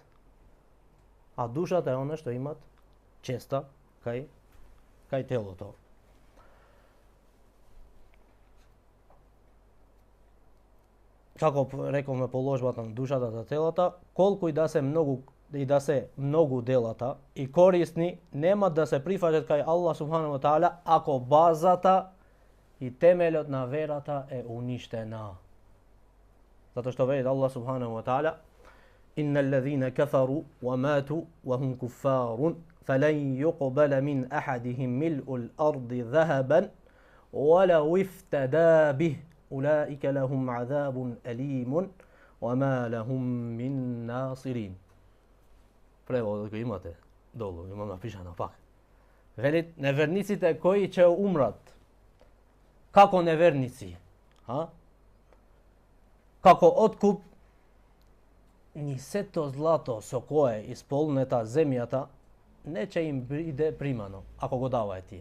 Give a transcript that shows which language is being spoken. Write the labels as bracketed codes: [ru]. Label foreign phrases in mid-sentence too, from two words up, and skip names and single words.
[mk] А душата е она што имат честа кај телото. Како рековме положбата на душата за телото, колку и да се многу делата и корисни, нема да се прифаќат кај Аллах [ar] سبحانه وتعالى [mk] ако базата и темелот на верата е уништена. Затоа што вели [ar] الله سبحانه وتعالى إن الذين كفروا وماتوا وهم كفار فلن يقبل من أحدهم ملء الأرض ذهبا ولو افتدى به أولئك لهم عذاب أليم وما لهم من ناصرين. [mk] Преводот го имате долу, има напишано пак. Вели неверниците кои ќе умрат како неверници, како откуп, ни сето злато со кое исполнета земјата не ќе им биде примано, ако го даваат тие.